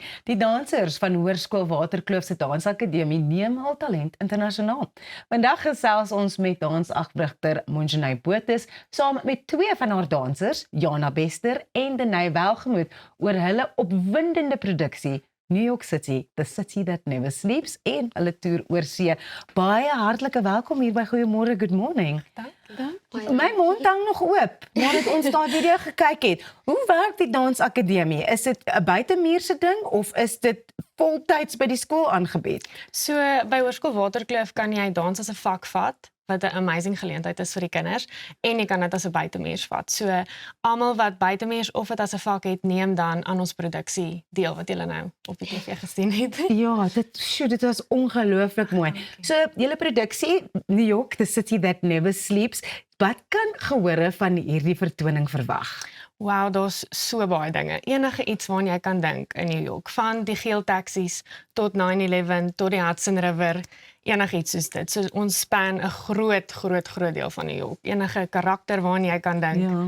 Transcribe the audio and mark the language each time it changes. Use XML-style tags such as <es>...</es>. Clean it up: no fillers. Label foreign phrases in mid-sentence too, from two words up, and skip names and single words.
<af>Die dansers van Hoërskool Waterkloof se Dansakademie neem hul talent internasionaal. Vandag gesels ons met dansafrigter Monjanay Botes saam met twee van haar dansers, Jana Bester en Denay Welgemoed, oor hulle opwindende produksie New York City, the city that never sleeps, en hulle toer oor see. Baie hartlike welkom hier by Goeiemôre,</af> <en>good morning.</en> <af>My mond hang nog oop, nadat ons daai video gekyk het. Hoe werk die dansakademie? Is dit 'n buitemuurse ding of is dit voltyds by die skool aangebied? So by Hoërskool Waterkloof kan jy dans as 'n vak vat, wat 'n amazing geleentheid is vir die kinders, en jy kan dit as 'n buitemuurs vat. So almal wat buitemuurs of dit as 'n vak het, neem dan aan ons produksie deel wat julle nou op die TV gesien het. Ja, dit was ongelooflik mooi. So julle produksie New York, the city that never sleeps. Wat kan gehore van hierdie vertoning verwag? Wow, daar's so baie dinge. Enige iets waaraan jy kan dink in New York, van die geel taksies tot 9/11 tot die Hudson River, enigiets soos dit. So ons span 'n groot deel van New York. Enige karakter waaraan jy kan dink.</af>